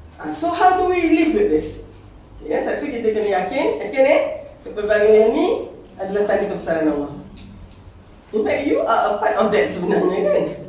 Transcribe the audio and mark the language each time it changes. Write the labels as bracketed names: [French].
[English] So how do we live with this? [Malay] Satu, kita kena yakin pelbagai ini adalah tanda kebesaran Allah. [English] In fact, you are a part of that [Malay] sebenarnya kan?